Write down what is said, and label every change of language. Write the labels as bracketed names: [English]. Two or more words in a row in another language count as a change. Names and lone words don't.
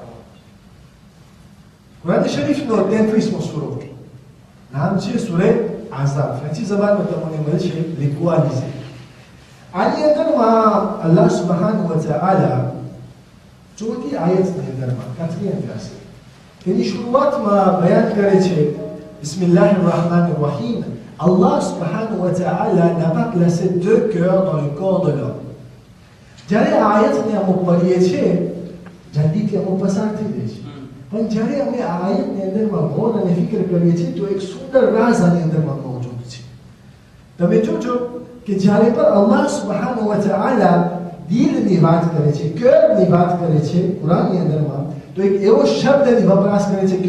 [Gujarati] કુરાન શરીફનો 33મો સૂરો, નામ છે સૂરે આઝાબ. ફ્રેન્ચી જબાનમાં તમને મળશે લિક્વાલિઝે. આની અંદરમાં [Arabic] الله سبحانه وتعالى [Gujarati] ચોથી આયતની અંદરમાં તેની શરૂઆતમાં બયાન કરે છે [Arabic] بسم الله الرحمن الرحيم. الله سبحانه وتعالى [French] n'a pas placé deux cœurs dans le corps de l'homme. [Gujarati] જ્યારે આ આયતને અમે પઢીએ છીએ જલ્દીથી અમે પસાર થઈ જાય છે, પણ જ્યારે અમે આ આયતની અંદરમાં ગૌર અને ફિકર કરીએ છીએ તો એક સુંદર રાઝ આની અંદરમાં મોજૂદ છે. તમે જોજો કે જ્યારે પણ [Arabic] الله سبحانه وتعالى [Gujarati] દિલની વાત કરે છે, કળની વાત કરે છે કુરાનની અંદરમાં, તો એક એવો શબ્દની વપરાશ કરે છે.